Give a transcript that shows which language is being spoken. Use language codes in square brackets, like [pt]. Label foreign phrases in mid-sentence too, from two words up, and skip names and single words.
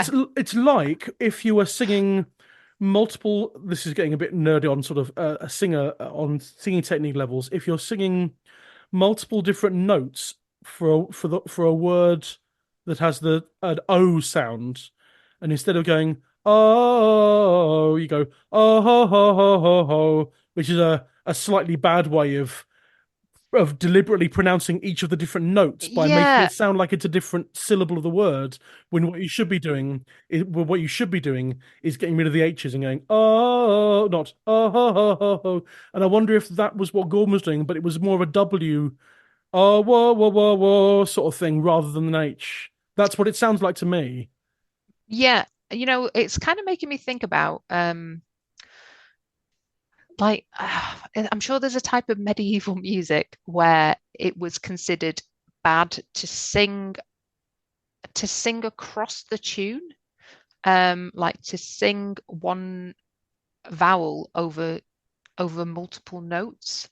[en] it's like if you were singing multiple. This is getting a bit nerdy on sort of a singer on singing technique levels. If you're singing multiple different notes for a word that has an O sound, and instead of going oh, you go oh ho ho ho ho ho, which is a slightly bad way of deliberately pronouncing each of the different notes by making Yeah, it sound like it's a different syllable of the word, when what you should be doing is getting rid of the H's and going oh, not oh ho ho ho ho. And I wonder if that was what Gordon was doing, but it was more of a W, oh whoa whoa whoa whoa sort of thing rather than an H. That's what it sounds like to me. yeah. It's kind of making me think about like I'm sure there's a type of medieval music where it was considered bad to sing across the tune, like to sing one vowel over multiple notes.